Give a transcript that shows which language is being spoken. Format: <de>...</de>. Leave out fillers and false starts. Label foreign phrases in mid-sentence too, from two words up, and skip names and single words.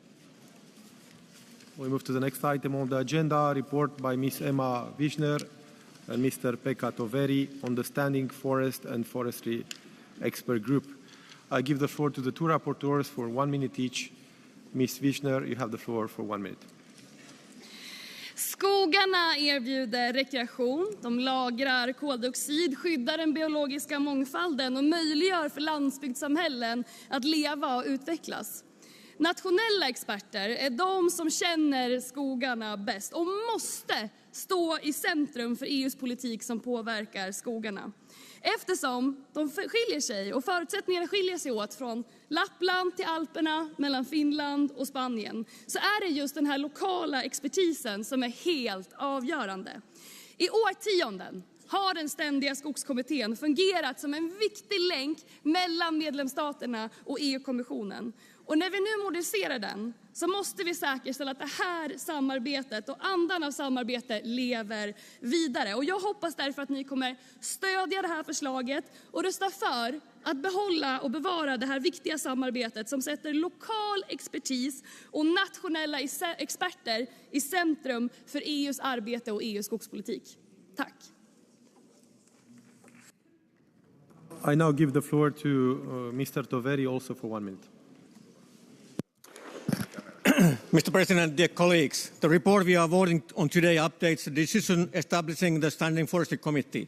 <en>We move to the next item on the agenda, report by Ms. Emma Wiesner and Mr. Pekka Toveri on the Standing Forest and Forestry Expert Group. I give the floor to the two rapporteurs for 1 minute each. Ms. Wiesner, you have the floor for 1 minute.</en> <sv>Skogarna erbjuder rekreation, de lagrar koldioxid, skyddar den biologiska mångfalden och möjliggör för landsbygdssamhällen att leva och utvecklas. Nationella experter är de som känner skogarna bäst och måste stå i centrum för EU:s politik som påverkar skogarna. Eftersom de skiljer sig och förutsättningarna skiljer sig åt från Lappland till Alperna, mellan Finland och Spanien, så är det just den här lokala expertisen som är helt avgörande. I årtionden har den ständiga skogskommittén fungerat som en viktig länk mellan medlemsstaterna och EU-kommissionen. Och när vi nu moderniserar den så måste vi säkerställa att det här samarbetet och andan av samarbete lever vidare. Och jag hoppas därför att ni kommer stödja det här förslaget och rösta för att behålla och bevara det här viktiga samarbetet som sätter lokal expertis och nationella experter i centrum för EU:s arbete och EU:s skogspolitik. Tack.</sv> <en>I now give the floor to Mr. Toveri also for 1 minute. Mr. President, dear colleagues, the report we are voting on today updates the decision establishing the Standing Forestry Committee.</en>